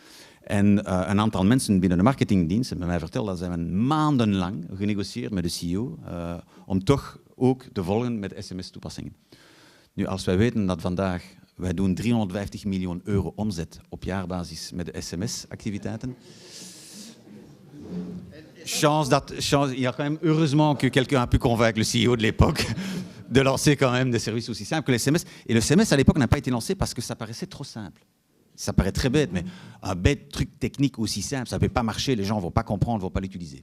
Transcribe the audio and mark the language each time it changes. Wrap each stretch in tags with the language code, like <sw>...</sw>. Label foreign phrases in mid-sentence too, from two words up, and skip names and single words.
<nl>En een aantal mensen binnen de marketingdienst hebben mij verteld dat ze maandenlang genegocieerd met de CEO om toch ook te volgen met sms-toepassingen. Nu, als wij weten dat vandaag wij doen 350 miljoen euro omzet op jaarbasis met de sms-activiteiten.</nl> <fr>Il y a quand même, heureusement que quelqu'un a pu convaincre le CEO de l'époque de lancer quand même des services aussi simples que les SMS. Et le SMS, à l'époque, n'a pas été lancé parce que ça paraissait trop simple. Ça paraît très bête, mais un bête truc technique aussi simple, ça ne peut pas marcher, les gens ne vont pas comprendre, ne vont pas l'utiliser.</fr>